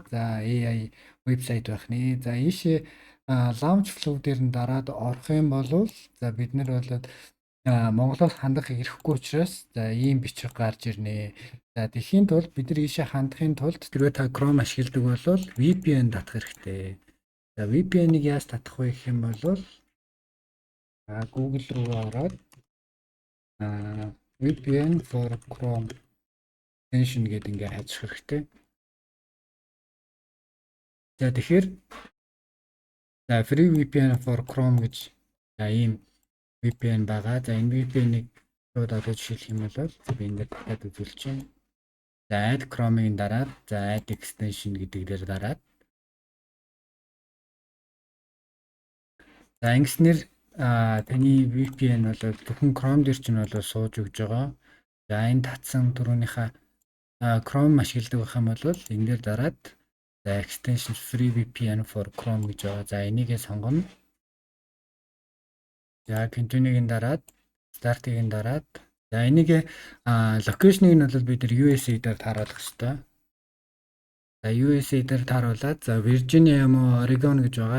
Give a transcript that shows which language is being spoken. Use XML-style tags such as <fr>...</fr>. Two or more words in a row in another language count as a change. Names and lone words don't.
<mn>За AI вебсайт байх нэ. За ийшээ Launch Flow дээр нь дараад орох юм бол за бид нар бол Монголоос хандах ирэхгүй учраас за ийм бичлэг гарч ирнэ. За тэхийн тулд бид нар ийшээ хандахын тулд тэрвээ та Chrome ашигладаг бол VPN татах хэрэгтэй. За VPN-ыг яаж татах вэ гэх юм бол Google руу ороод</mn> <en>VPN for Chrome extension</en> <mn>гэдэг ингээ хайчих хэрэгтэй. За тэгэхээр за</mn> <en>free VPN for Chrome</en> <mn>гэж за ийм VPN байгаа. За энэ VPN-ыг шууд одоо жишээлх юм бол би энэ дээр татаад үзүүлж байна. За add Chrome-ийн дараад за</mn> <en>add extension</en> <mn>гэдэг дээр дараад за ингэснээр таны VPN бол зөвхөн Chrome дээр ч нь бол сууж өгж байгаа. За энэ татсан түрүүнийхээ Chrome ашигладаг байх юм бол энэ дээр дараад за</mn> <en>extension free VPN for Chrome</en> <mn>гэж байгаа. За энийгээ сонгоно. За continue-ийн дараад start-ийн дараад за энийг location-ыг нь бол бид нар USA дээр тааруулах хэрэгтэй. За USA дээр тааруулаад за Virginia юм уу Oregon гэж байгаа.</mn>